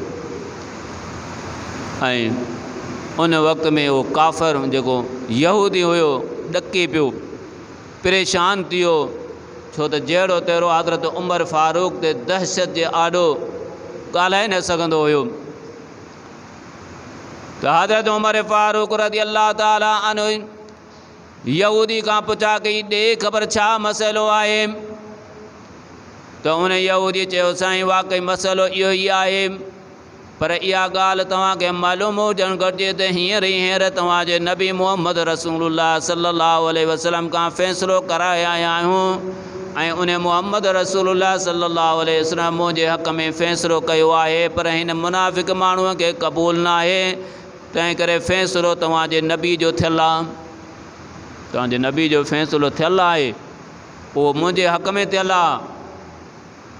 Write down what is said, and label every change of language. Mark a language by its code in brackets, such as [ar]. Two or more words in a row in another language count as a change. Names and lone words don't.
[sd] ऐं उन वक़्त में उहो काफ़र जेको यहूदी हुयो ॾके पियो, परेशान थी वियो, छो त जहिड़ो तहिड़ो हज़रत उमर फ़ारूक ते दहशत जे आॾो ॻाल्हाए न सघंदो हुयो। त हज़रत उमर फ़ारूक [ar] رضي الله تعالى عنه [sd] यहूदी खां पुछा कई, ॾे ख़बर छा मसइलो आहे? त उन यहूदी चयो, साईं वाक़ई मसइलो इहो ई आहे, पर इहा ॻाल्हि तव्हांखे मालूम हुजणु घुरिजे त हींअर तव्हांजे नबी मुहम्मद [ar] رسول الله صلى الله عليه وسلم [sd] खां फ़ैसिलो कराए आया आहियूं, ऐं उन मुहम्मद [ar] رسول الله صلى الله عليه وسلم [sd] मुंहिंजे हक़ में फ़ैसिलो कयो आहे, पर हिन मुनाफ़िक़ माण्हूअ खे क़बूल न आहे। तंहिं करे फ़ैसिलो तव्हांजे नबी जो थियलु आहे, तव्हांजे नबी जो फ़ैसिलो थियलु आहे, उहो मुंहिंजे हक़ में थियलु आहे।